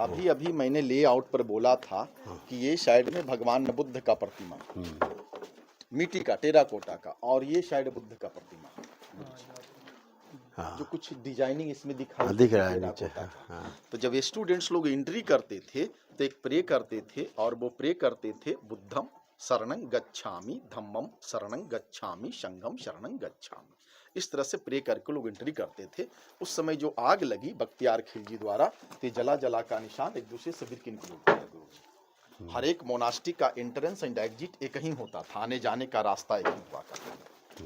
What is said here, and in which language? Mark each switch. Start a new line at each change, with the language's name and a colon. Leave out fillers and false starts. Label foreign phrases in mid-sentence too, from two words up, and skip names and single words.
Hindi: अभी अभी मैंने लेआउट पर बोला था कि ये साइड में भगवान बुद्ध का प्रतिमा, मिट्टी का टेराकोटा का, और ये साइड बुद्ध का प्रतिमा। हाँ जो कुछ डिजाइनिंग इसमें दिखाई दिख रहा है टेराकोटा नीचे। का। हाँ तो जब स्टूडेंट्स लोग एंट्री करते थे तो एक प्रे करते थे, और वो प्रे करते थे
Pali: बुद्धम शरणं गच्छामि, धम्मम शरणं गच्छामि,
Hindi: संघम शरणं गच्छामि। इस तरह से प्रे करके लोग एंट्री करते थे। उस समय जो आग लगी बख्तियार खिलजी द्वारा, तो जला जला का निशान एक दूसरे से बिल्कुल निकल गया गुरुजी। हर एक मोनास्ट्री का
English: entrance and exit
Hindi: एक ही होता था, आने जाने का रास्ता एक ही हुआ करता था।